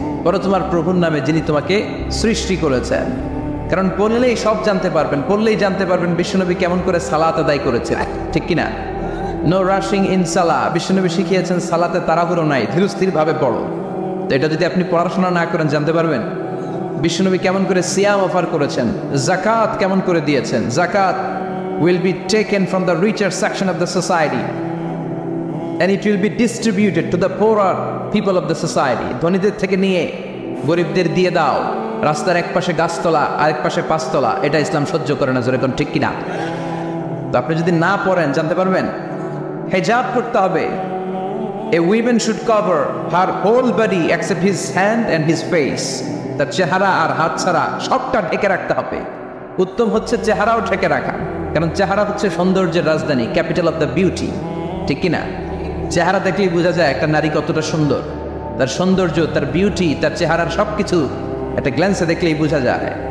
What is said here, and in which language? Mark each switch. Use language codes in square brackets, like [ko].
[bn] পড়ো তোমার প্রভুর নামে যিনি তোমাকে সৃষ্টি করেছেন। কারণ পড়লেই সব জানতে পারবেন, পড়লেই জানতে পারবেন বিশ্বনবী কেমন করে সালাত আদায় করেছেন, ঠিক কিনা? [en] No rushing in সালা। [bn] বিশ্বনবী শিখিয়েছেন সালাতে তাড়াহুড়ো নাই, ধীরস্থির ভাবে পড়ো। তো এটা যদি আপনি পড়াশোনা না করেন জানতে পারবেন বিশ্বনবী কেমন করে সিয়াম অফার করেছেন, জাকাত কেমন করে দিয়েছেন। [en] জাকাত will be taken from the richer section of the society and it will be distributed to the poorer people of the society. [bn] ধনীদের থেকে নিয়ে গরিবদের দিয়ে দাও। রাস্তার এক পাশে গাছতলা, আরেক পাশে পাঁচতলা, এটা ইসলাম সহ্য করে না। যেরকম ঠিক কিনা? তো আপনি যদি না পড়েন জানতে পারবেন। হিজাব করতে হবে। [en] A woman should cover her whole body except his hand and his face. [bn] তার চেহারা আর হাত ছাড়া সবটা ঢেকে রাখতে হবে। উত্তম হচ্ছে চেহারাও ঢেকে রাখা, কারণ চেহারা হচ্ছে সৌন্দর্যের রাজধানী, [en] capital of the beauty, [bn] ঠিক কিনা? চেহারা দেখলেই বোঝা যায় একটা নারী কতটা সুন্দর। তার সৌন্দর্য, তার বিউটি, তার চেহারার সবকিছু একটা গ্ল্যান্সে দেখলেই বোঝা যায়।